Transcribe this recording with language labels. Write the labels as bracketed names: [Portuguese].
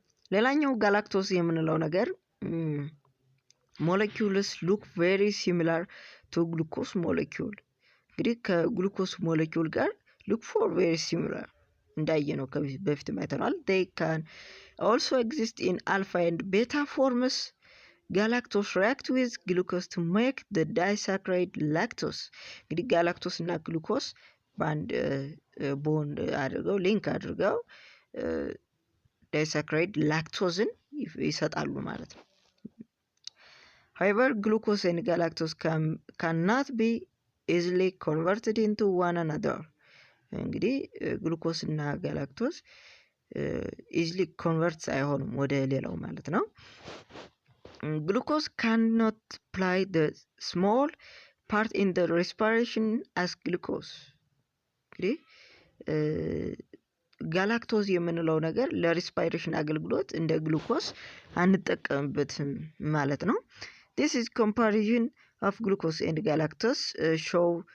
[Amharic] ሌላኛው ጋላክቶስ የምንለው ነገር [English] ሞለኪውልስ ሉክ ቬሪ ሲሚላር ቱ ግሉኮስ ሞለኪውል። [Amharic] እንግዲህ ከግሉኮስ ሞለኪውል ጋር [English] ሉክ ፎር ቬሪ ሲሚላር [Amharic] እንዳየ ነው በፊት አይተናል። [English] they can also exist in alpha and beta forms. galactose react with glucose to make the disaccharide lactose. [Amharic] እንግዲህ ጋላክቶስ እና ግሉኮስ በአንድ ቦንድ አድርገው ሊንክ አድርገው ዳይሳክራይድ ላክቶዝን ይሰጣሉ ማለት ነው። [English] However, glucose and galactose cannot be easily converted into one another. [Amharic] እንግዲህ ግሉኮስ እና ጋላክቶስ ኢዝሊ ኮንቨርት አይሆኑም ወደ ሌላው ማለት ነው። ግሉኮስ [English] cannot play the small part in the respiration as glucose. [Amharic] እንግዲህ ጋላክቶዝ የምንለው ነገር ለሪስፓይሬሽን አገልግሎት እንደ ግሉኮስ አንጠቀምበትም ማለት ነው። [English] This is comparison of glucose and galactose show